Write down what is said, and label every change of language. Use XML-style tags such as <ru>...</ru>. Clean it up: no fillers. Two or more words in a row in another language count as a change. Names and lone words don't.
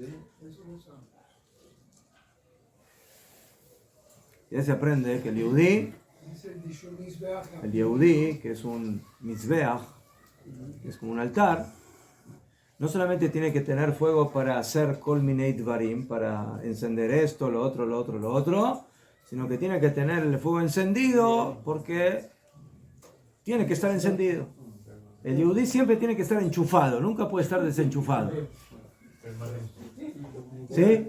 <es>Eso lo sabes. Ya se aprende que el Yehudí, Dice el dicho Mizbeach. que es un mizbeach, que es como un altar, no solamente tiene que tener fuego para hacer</es> <he>כל מיני דברים,</he> <es>para encender esto, lo otro, sino que tiene que tener el fuego encendido porque tiene que estar encendido. El Yehudí siempre tiene que estar enchufado, nunca puede estar desenchufado. ¿Sí?</es>